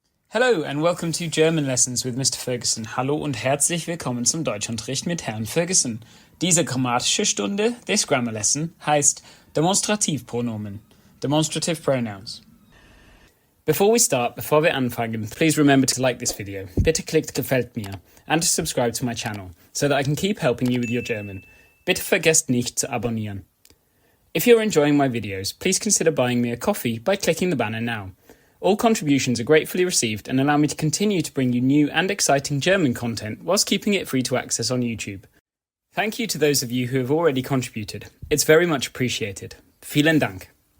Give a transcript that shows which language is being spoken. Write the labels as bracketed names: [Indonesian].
[English] Hello and welcome to German Lessons with Mr. Ferguson. [German] Hallo und herzlich willkommen zum Deutschunterricht mit Herrn Ferguson. Diese grammatische Stunde, [English] this grammar lesson, [German] heißt Demonstrative Pronomen, [English] Demonstrative Pronouns. Before [German] wir anfangen, [English] please remember to like this video. [German] Bitte klickt gefällt mir [English] and to subscribe to my channel so that I can keep helping you with your German. [German] Bitte vergesst nicht zu abonnieren. [English] If you're enjoying my videos, please consider buying me a coffee by clicking the banner now. All contributions are gratefully received and allow me to continue to bring you new and exciting German content whilst keeping it free to access on YouTube. Thank you to those of you who have already contributed. It's very much appreciated. [German] Vielen Dank.